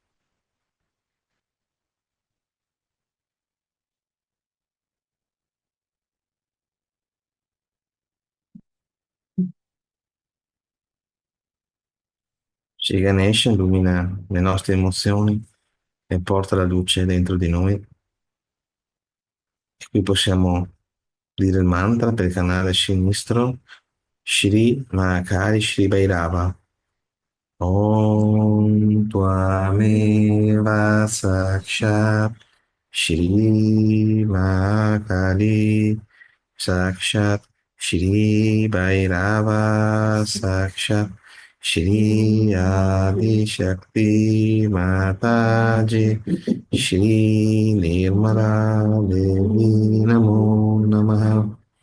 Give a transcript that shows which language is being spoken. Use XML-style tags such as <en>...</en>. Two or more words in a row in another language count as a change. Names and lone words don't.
<it>Shri Ganesha illumina le nostre emozioni e porta la luce dentro di noi. E qui possiamo dire il mantra per il canale sinistro, Shri Mahakali Shri Bhairava.</it> <sa>ॐ त्वमेव साक्षात् श्री महाकाली साक्षात् श्री भैरव साक्षात् श्री आदि शक्ति माताजी श्री निर्मला देवी नमो नमः.</sa>